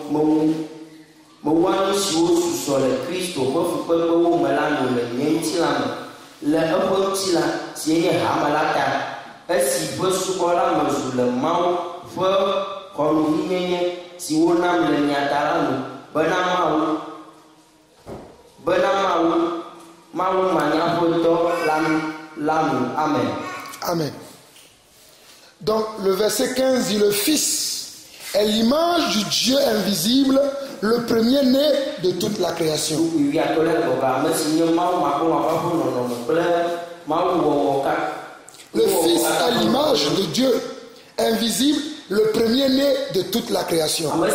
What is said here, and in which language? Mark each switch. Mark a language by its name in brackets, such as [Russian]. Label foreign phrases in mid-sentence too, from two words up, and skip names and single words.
[Ewe] nu siwo susɔ le Kristo ƒe fukpekpewo me la no le nye ŋutilã me le eƒe ŋutilã si nye hame la ta esi ƒe subɔla mezu le Mawu ƒe xɔnuvinyenye si wonam le mia ta la no bena Mawu manyaƒetɔ la no. Amen. Amen. [French] Donc le verset 15 dit: le Fils est l'image du Dieu invisible, le premier-né de toute la création. Le Fils est l'image de Dieu invisible, le premier-né de toute la création.